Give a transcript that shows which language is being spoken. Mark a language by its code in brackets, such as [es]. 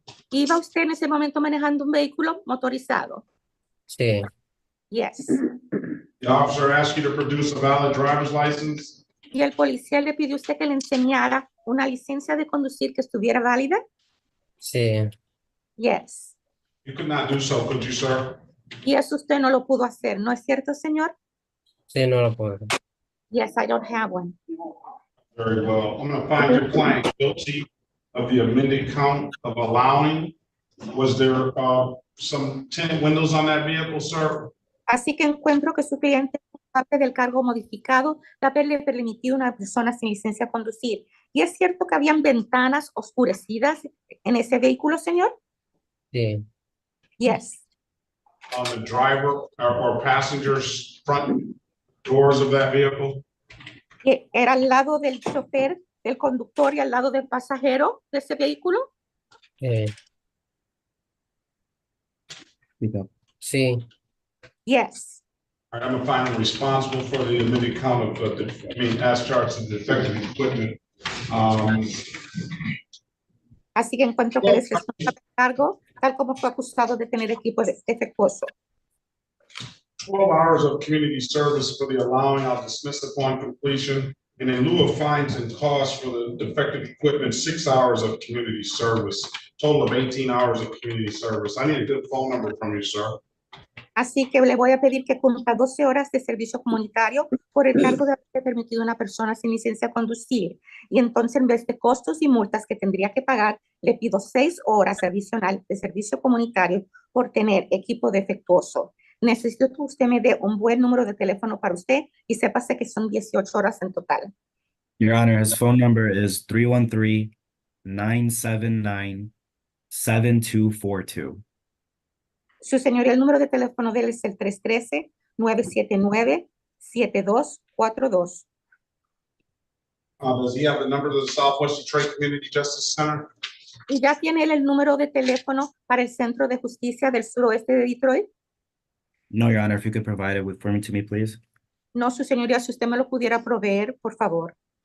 [es] ¿Iba usted en ese momento manejando un vehículo motorizado? Sí. [en] Yes. The officer asked you to produce a valid driver's license? [es] ¿Y el policía le pidió a usted que le enseñara una licencia de conducir que estuviera válida? Sí. [en] Yes. You could not do so, could you, sir? [es] Y eso usted no lo pudo hacer, ¿no es cierto, señor? Sí, no lo puedo. [en] Yes, I don't have one. Very well. I'm going to find your client guilty of the amended count of allowing. Was there some tinted windows on that vehicle, sir? [es] Así que encuentro que su cliente es parte del cargo modificado de haberle permitido a una persona sin licencia a conducir. ¿Y es cierto que habían ventanas oscurecidas en ese vehículo, señor? Sí. [en] Yes. On the driver or passengers front doors of that vehicle? [es] Que era al lado del chofer, del conductor y al lado del pasajero de ese vehículo. Sí. [en] Yes. All right, I'm going to find him responsible for the amended count of, as charged of defective equipment. [es] Así que encuentro que él es responsable del cargo, tal como fue acusado de tener equipo defectuoso. [en] 12 hours of community service for the allowing, I'll dismiss upon completion. And in lieu of fines and costs for the defective equipment, 6 hours of community service, total of 18 hours of community service. I need a good phone number from you, sir. [es] Así que le voy a pedir que cumpla 12 horas de servicio comunitario por el cargo de haber permitido a una persona sin licencia a conducir. Y entonces, en vez de costos y multas que tendría que pagar, le pido 6 horas adicional de servicio comunitario por tener equipo defectuoso. Necesito que usted me dé un buen número de teléfono para usted y sépase que son 18 horas en total. [en] Your Honor, his phone number is 313-979-7242. [es] Su señoría, el número de teléfono de él es el 313-979-7242. [en] Does he have the number to the Southwest Detroit Community Justice Center? [es] ¿Y ya tiene él el número de teléfono para el Centro de Justicia del Suroeste de Detroit? [en] No, Your Honor, if you could provide it for me, please. [es] No, su señoría, si usted me lo pudiera proveer, por favor.